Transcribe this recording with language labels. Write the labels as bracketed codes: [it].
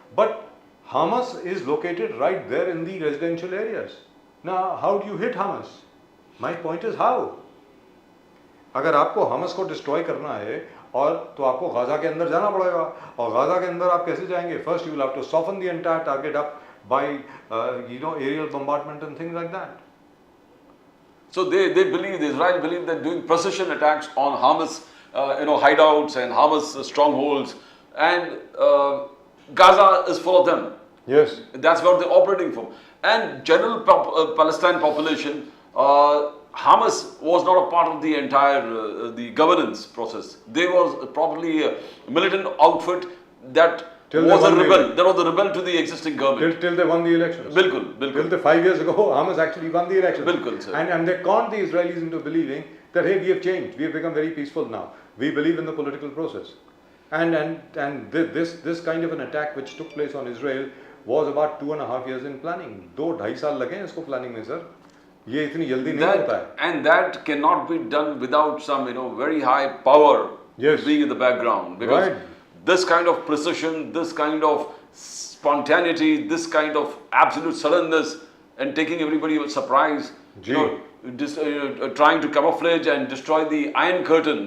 [en] But Hamas is located right there in the residential areas. Now, how do you hit Hamas? My point is how? [hi] अगर आपको Hamas को destroy करना है, और तो आपको गाजा के अंदर जाना पड़ेगा, और गाजा के अंदर आप कैसे जाएंगे? [en] First, you will have to soften the entire target up by aerial bombardment and things like that. So they believe, Israel believe that doing precision attacks on Hamas, hideouts and Hamas strongholds, and Gaza is full of them. Yes. That's what they're operating from. And general Palestine population, Hamas was not a part of the entire the governance process. They was probably a militant outfit that was a rebel. That was a rebel to the existing government. Till they won the elections. [hi] Bilkul. [en] Till the 5 years ago, Hamas actually won the elections. [hi] Bilkul, sir. [en] And they conned the Israelis into believing that, hey, we have changed. We have become very peaceful now. We believe in the political process. And this kind of an attack which took place on Israel was about 2.5 years in planning. [hi] 2-2.5 साल लगे हैं इसको planning में, sir. ये इतनी जल्दी नहीं होता है. [en] And that cannot be done without some, very high power being in the background. Because this kind of precision, this kind of spontaneity, this kind of absolute suddenness, and taking everybody by surprise, trying to camouflage and destroy the Iron Curtain.